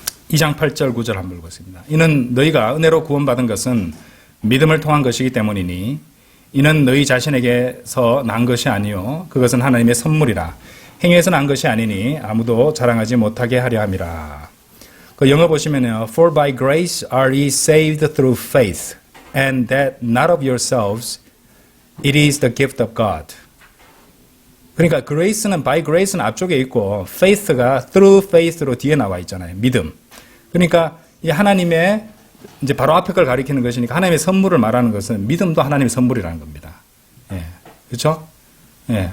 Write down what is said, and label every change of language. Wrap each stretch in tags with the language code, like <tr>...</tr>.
<ko>2장 8절 9절 한번 읽겠습니다. 이는 너희가 은혜로 구원받은 것은 믿음을 통한 것이기 때문이니 이는 너희 자신에게서 난 것이 아니요 그것은 하나님의 선물이라. 행위에서 난 것이 아니니 아무도 자랑하지 못하게 하려 함이라. 그 영어 보시면요.</ko> <en>For by grace are ye saved through faith, and that not of yourselves, it is the gift of God.</en> <ko>그러니까 grace는</ko> <en>by grace</en> <ko>는 앞쪽에 있고 faith가</ko> <en>through faith</en> <ko>로 뒤에 나와 있잖아요. 믿음. 그러니까 이 하나님의 이제 바로 앞에 걸 가리키는 것이니까 하나님의 선물을 말하는 것은 믿음도 하나님의 선물이라는 겁니다. 예. 그렇죠? 예.</ko>